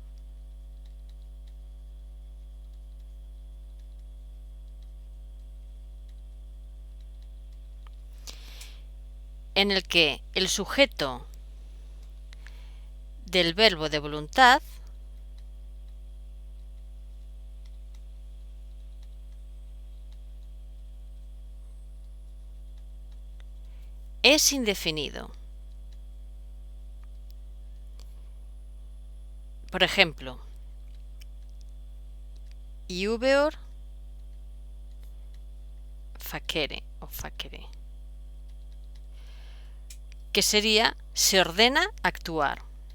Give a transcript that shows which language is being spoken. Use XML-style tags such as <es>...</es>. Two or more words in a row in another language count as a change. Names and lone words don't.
<es>En el que el sujeto del verbo de voluntad es indefinido. Por ejemplo,</es> <la>iubeor facere o facere,</la> <es>que sería se ordena actuar.</es>